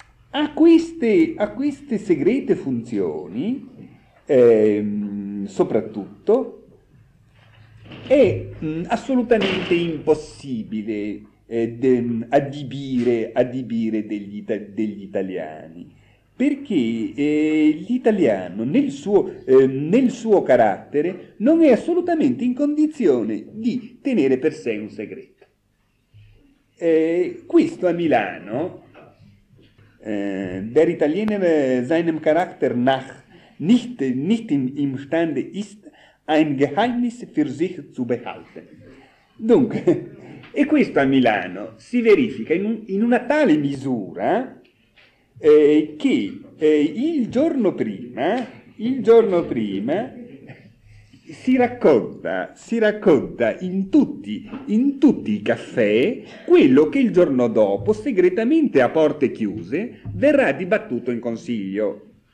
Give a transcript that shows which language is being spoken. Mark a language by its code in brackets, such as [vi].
[it] A queste segrete funzioni, soprattutto, è assolutamente impossibile adibire degli italiani. Perché l'italiano nel suo carattere non è assolutamente in condizione di tenere per sé un segreto. Questo a Milano, [de] der Italiener seinem Charakter nach nicht imstande ist, ein Geheimnis für sich zu behalten. [it] Dunque, e questo a Milano si verifica in una tale misura che il giorno prima si racconta in tutti i caffè quello che il giorno dopo, segretamente a porte chiuse, verrà dibattuto in consiglio,